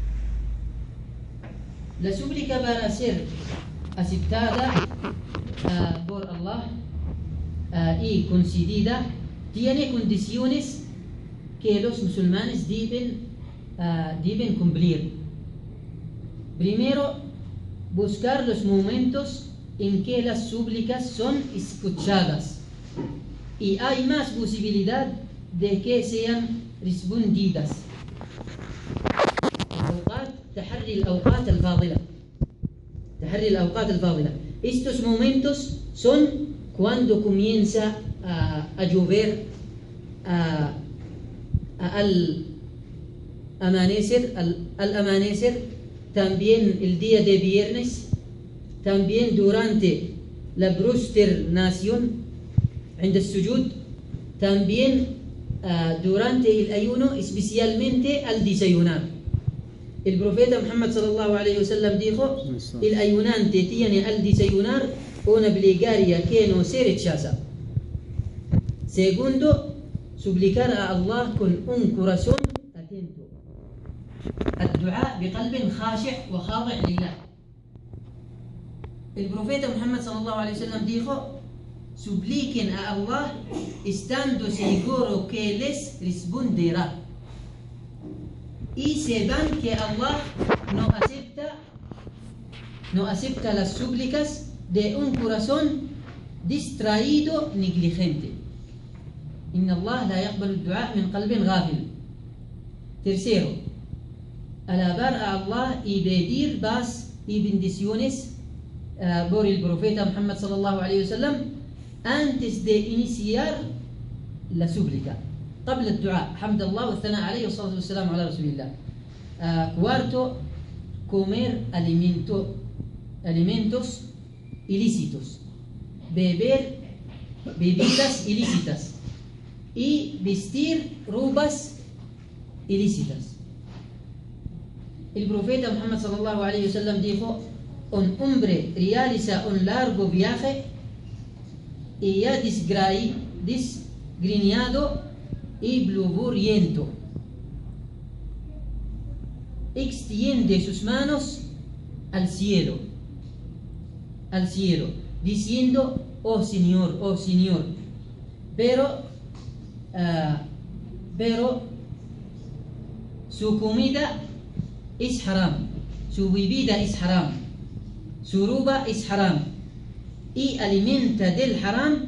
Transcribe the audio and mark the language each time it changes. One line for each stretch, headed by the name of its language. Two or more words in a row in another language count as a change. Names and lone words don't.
Spanish: La súplica para ser aceptada por Allah y concedida tiene condiciones que los musulmanes deben cumplir. Primero, buscar los momentos en que las súplicas son escuchadas y hay más posibilidad de que sean respondidas.
Arabic: تحري الأوقات الفاضلة.
Spanish: Estos momentos son cuando comienza a llover, al amanecer, también el día de viernes, también durante la prosternación,
Arabic: عند السجود,
Spanish: también durante el ayuno, especialmente al desayunar. El profeta Muhammad
Arabic: صلى الله عليه وسلم
Spanish: dijo: el ayunante tiene al desayunar una plegaria que no se rechaza. Segundo, suplicar a Allah con un corazón atento.
Arabic: الدعاء بقلب خاشع وخاضع لله.
Spanish: El profeta Muhammad
Arabic: صلى الله عليه وسلم
Spanish: dijo: supliquen a Allah estando seguro que les responderá. Y sepan que Allah no acepta las súplicas de un corazón distraído, negligente.
Arabic: إن الله لا يقبل الدعاء من قلب غافل.
Spanish: Tercero, alabar a Allah y pedir paz y bendiciones por el profeta Muhammad
Arabic: صلى الله عليه وسلم
Spanish: antes de iniciar la súplica.
Arabic: قبل الدعاء حمد الله والثناء عليه والصلاة والسلام على رسول الله.
Spanish: Cuarto, comer alimentos ilícitos, beber bebidas ilícitas y vestir ropas ilícitas. El profeta Muhammad
Arabic: صلى الله عليه وسلم
Spanish: dijo: un hombre realiza un largo viaje y ya desgreñado y bluburiento extiende sus manos al cielo, diciendo: oh Señor, pero su comida es haram, su bebida es haram, su ropa es haram, y alimenta del haram.